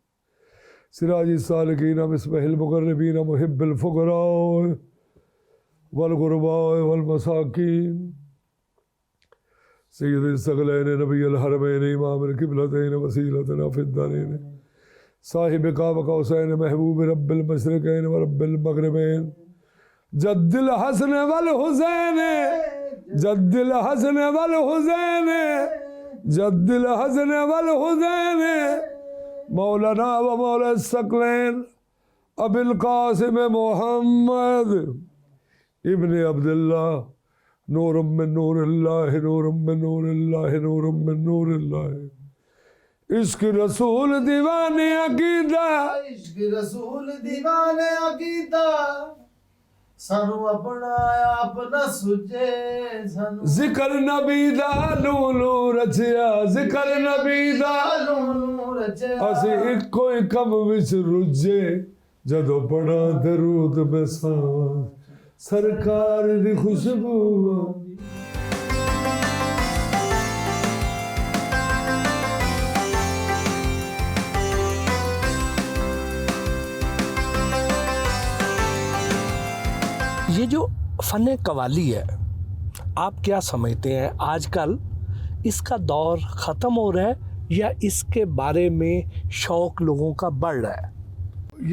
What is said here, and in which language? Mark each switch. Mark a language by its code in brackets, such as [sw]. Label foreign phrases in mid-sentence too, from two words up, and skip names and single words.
[ar] سراج السالکین مصباح المقربین محب الفقراء والغرباء والمساکین سید الثقلین نبی الحرمین امام القبلتین وسیلتنا فی الدارین صاحب قاب قوسین محبوب رب المشرقین و رب المغربین جد الحسن والحسین جد الحسن والحسین جد الحسن والحسین مولانا و مولا الثقلین ابی القاسم محمد ابن عبداللہ نور من نور اللہ نور من نور اللہ نور من نور اللہ۔ [pa] عشق رسول دیوان عقیدہ، عشق رسول دیوان عقیدہ، سانو اپنا آپ نہ سجے، سانو ذکر نبی دا لولو رچیا، ذکر نبی دا لولو رچیا، اسی ایک کوئی کم وچ رجے جدو پڑا درود میں ساواں سرکار دی خوشبو۔ [ur] یہ جو فن قوالی ہے آپ کیا سمجھتے ہیں آج کل اس کا دور ختم ہو رہا ہے یا اس کے بارے میں شوق لوگوں کا بڑھ رہا ہے؟